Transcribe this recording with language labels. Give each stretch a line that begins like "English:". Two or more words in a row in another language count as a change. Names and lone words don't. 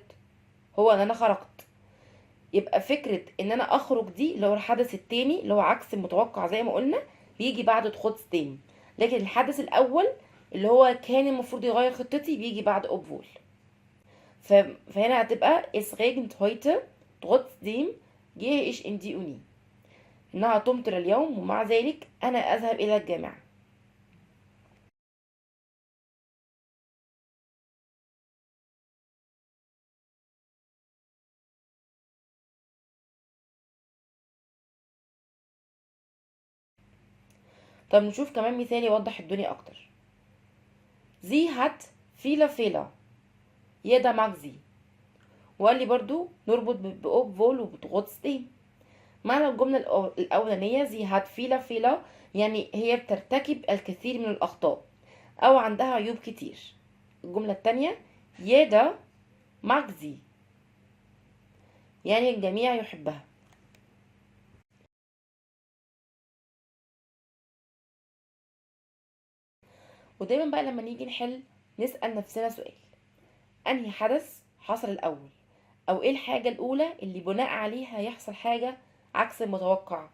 Arabic: هو ان انا خرجت. يبقى فكرة ان انا اخرج دي اللي هو الحدث التاني اللي هو عكس المتوقع زي ما قلنا بيجي بعد trotzdem، لكن الحدث الاول اللي هو كان المفروض يغير خطتي بيجي بعد obwohl.
German: فهنا هتبقى es regnet heute trotzdem gehe ich in die Uni.
Arabic: انها تمطر اليوم ومع ذلك انا اذهب الى الجامعة. طب نشوف كمان مثال يوضح الدنيا اكتر.
German: sie hat viele Fehler jeder mag sie.
Arabic: وقال لي برضو نربط بobwohl وبtrotzdem. معنى الجملة الأولانية
German: sie hat viele Fehler
Arabic: يعني هي بترتكب الكثير من الأخطاء أو عندها عيوب كتير. الجملة التانية
German: jeder mag sie
Arabic: يعني الجميع يحبها. ودايما بقى لما نيجي نحل نسأل نفسنا سؤال: أنهي حدث حصل الأول؟ أو إيه الحاجة الأولى اللي بناء عليها يحصل حاجة عكس المتوقع؟